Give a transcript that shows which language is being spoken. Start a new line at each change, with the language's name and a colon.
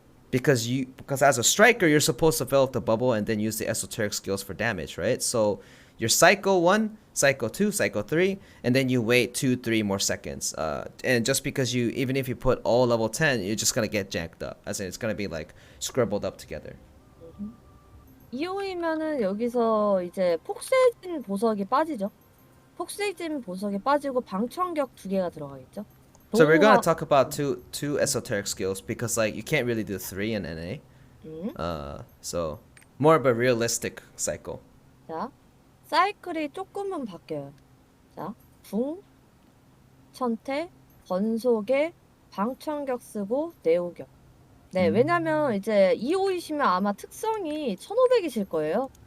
English: Because as a striker, you're supposed to fill up the bubble and then use the esoteric skills for damage, right? So your cycle 1, cycle 2, cycle 3, and then you wait 2-3 more seconds. And just because even if you put all level 10, you're just gonna get janked up, as in it's gonna be like scribbled up together.
Korean: 2호이면은 여기서 이제 폭세진 보석이 빠지죠. 폭세진 보석이 빠지고 방청격 2개가 들어가겠죠.
English: So we're gonna talk about two esoteric skills because like you can't really do 3 in NA. So more of a realistic cycle.
Korean: 자, 사이클이 조금은 바뀌어요. 자, 붕, 천태, 번속에 방청격 쓰고 내오격. 네, 왜냐면 이제 2호이시면 아마 특성이 1500이실 거예요.